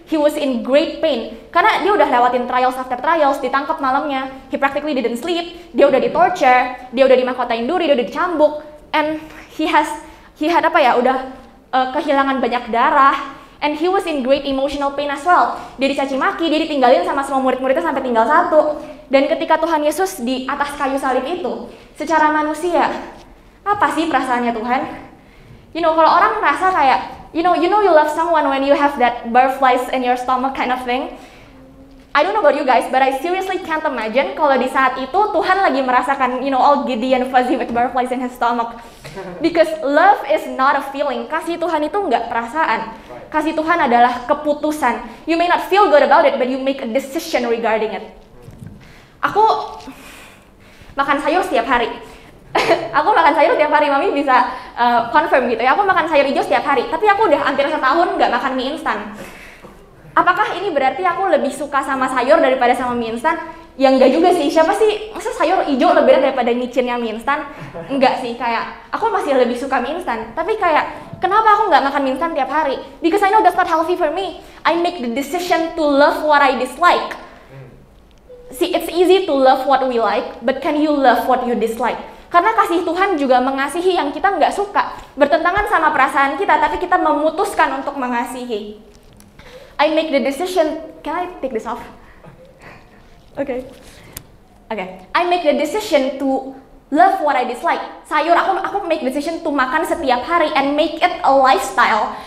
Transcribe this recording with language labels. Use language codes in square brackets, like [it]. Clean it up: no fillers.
[en] He was in great pain. [id] Karena dia udah lewatin [en] trials after trials, [id] ditangkap malamnya. [en] He practically didn't sleep. [id] Dia udah di-torture, dia udah dimahkotain duri, dia udah dicambuk. [en] And he had [id] apa ya, udah kehilangan banyak darah. [en] And he was in great emotional pain as well. [id] Dia dicaci maki, dia ditinggalin sama semua murid-muridnya sampai tinggal satu. Dan ketika Tuhan Yesus di atas kayu salib itu, secara manusia, apa sih perasaannya Tuhan? [en] You know, [id] kalau orang merasa kayak, [en] you know you love someone when you have that butterflies in your stomach kind of thing. I don't know about you guys, but I seriously can't imagine [id] kalau di saat itu Tuhan lagi merasakan, [en] you know, all giddy and fuzzy with butterflies in his stomach. Because love is not a feeling. [id] Kasih Tuhan itu nggak perasaan. Kasih Tuhan adalah keputusan. [en] You may not feel good about it, but you make a decision regarding it. [id] Aku makan sayur setiap hari. Aku makan sayur tiap hari, Mami bisa confirm gitu ya. Aku makan sayur hijau setiap hari, tapi aku udah hampir setahun nggak makan mie instan. Apakah ini berarti aku lebih suka sama sayur daripada sama mie instan? Ya enggak juga sih, siapa sih, masa sayur hijau lebih enak daripada micinnya mie instan? Enggak sih, kayak aku masih lebih suka mie instan. Tapi kayak, kenapa aku nggak makan mie instan tiap hari? [en] Because I know that's not healthy for me. I make the decision to love what I dislike. See, it's easy to love what we like, but can you love what you dislike? [id] Karena kasih Tuhan juga mengasihi yang kita nggak suka. Bertentangan sama perasaan kita, tapi kita memutuskan untuk mengasihi. [en] I make the decision, can I take this off? Okay. I make the decision to love what I dislike. [id] Sayur, aku [en] make decision to [id] makan setiap hari [en] and make it a lifestyle.